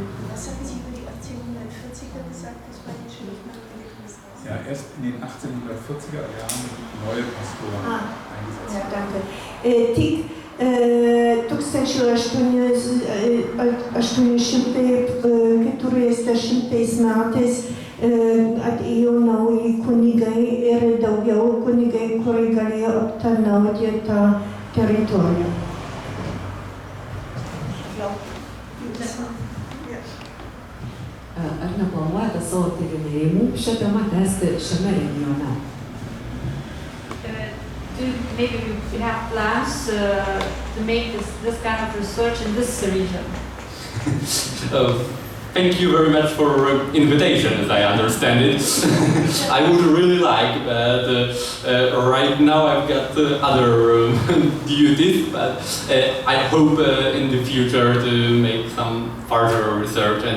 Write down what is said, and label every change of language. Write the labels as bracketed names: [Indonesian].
[German] Was hatten Sie über die 1840er gesagt? Das war jetzt schon nicht mehr gelesen. Ja, erst in den 1840er Jahren neue Pastoren eingesetzt. Ja, danke. [Lithuanian] Tik 1840 metais atėjo nauji kunigai ir daugiau kunigai, kurie galėjo aptarnauti tą teritoriją. Ar neplanuojate savo tyrinėjimų šią temą tęsti šiame regione? [English] Maybe you have plans to make this kind of research in this region. Thank you very much for invitation, as I understand it. I would really like, but right now I've got other duties, but I hope in the future to make some further research.